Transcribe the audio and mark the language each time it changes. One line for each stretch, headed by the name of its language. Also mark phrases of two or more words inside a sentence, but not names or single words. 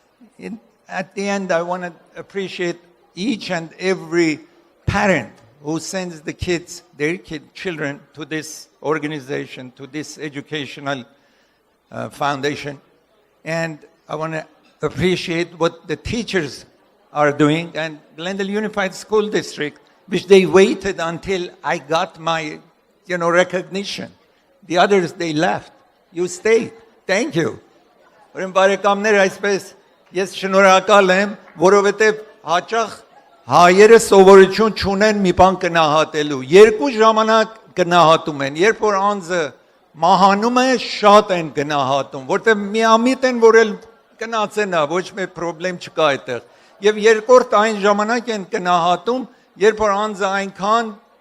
English: At the end, I want to appreciate each and every parent who sends the kids, their children, to this organization, to this educational foundation. And I want to appreciate what the teachers are doing, and Glendale Unified School District, which they waited until I got my, recognition. The others, they left. You stayed. Thank you.
Armenian: Ուրեմն բարեկամներ, այսպես ես շնորհակալ եմ, որովհետև հաճախ հայերը սովորություն չունեն մի բան գնահատելու։ Երկու ժամանակ գնահատում են, երբ որ անձը մահանում է, շատ են գնահատում, որտեղ միամիտ են, որ էլ գնացենա, ոչ մի խնդրեմ չկա այդտեղ։ Եվ երկրորդ այն ժամանակ են գնահատում, երբ որ անձը այնքան